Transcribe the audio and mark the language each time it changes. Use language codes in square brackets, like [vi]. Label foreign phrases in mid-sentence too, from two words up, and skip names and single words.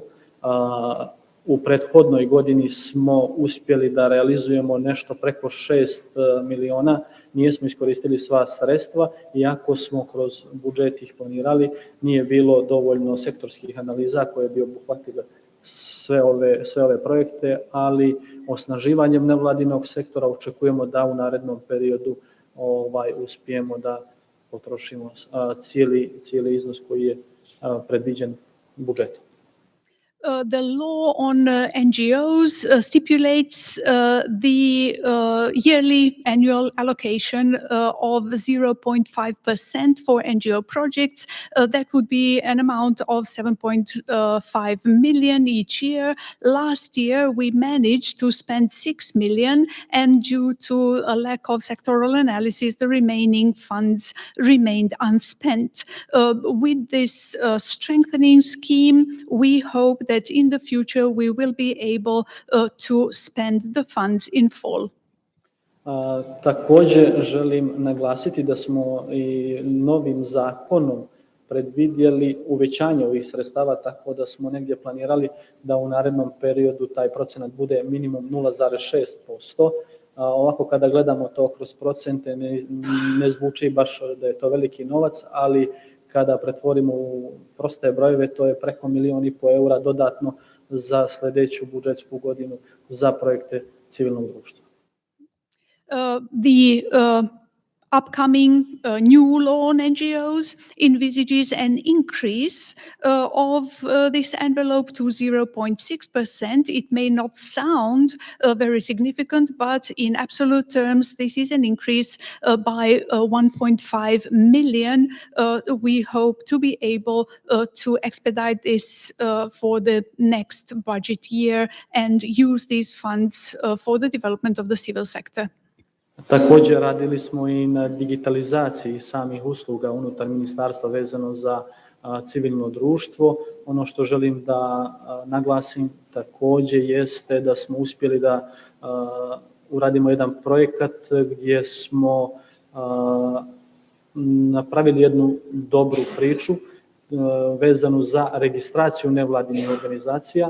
[sr] U prethodnoj godini smo uspjeli da realizujemo nešto preko 6 miliona, nijesmo iskoristili sva sredstva, iako smo kroz budžet ih planirali, nije bilo dovoljno sektorskih analiza koje bi obuhvatile sve ove projekte, ali osnaživanjem nevladinog sektora očekujemo da u narednom periodu uspijemo da potrošimo cijeli iznos koji je predviđen budžetom. [en] The law on NGOs stipulates the yearly annual allocation of 0.5% for NGO projects. That would be an amount of 7.5 million each year. Last year, we managed to spend 6 million, and due to a lack of sectoral analysis, the remaining funds remained unspent. With this strengthening scheme, we hope that in the future we will be able to spend the funds in full. [sr] Također želim naglasiti da smo i novim zakonom predvidjeli uvećanje ovih sredstava, tako da smo negdje planirali da u narednom periodu taj procenat bude minimum 0,6%. Ovako kada gledamo to kroz procente ne zvuči baš da je to veliki novac, ali kada pretvorimo u proste brojeve, to je preko 1,5 milijuna eura dodatno za sljedeću budžetsku godinu za projekte civilnog društva. [en] The upcoming new law on NGOs envisages an increase of this envelope to 0.6%. It may not sound very significant, but in absolute terms, this is an increase by 1.5 million. We hope to be able to expedite this for the next budget year and use these funds for the development of the civil sector. [sr] Također radili smo i na digitalizaciji samih usluga unutar ministarstva vezano za civilno društvo. Ono što želim da naglasim također jeste da smo uspjeli da uradimo jedan projekat gdje smo napravili jednu dobru priču vezanu za registraciju nevladinih organizacija.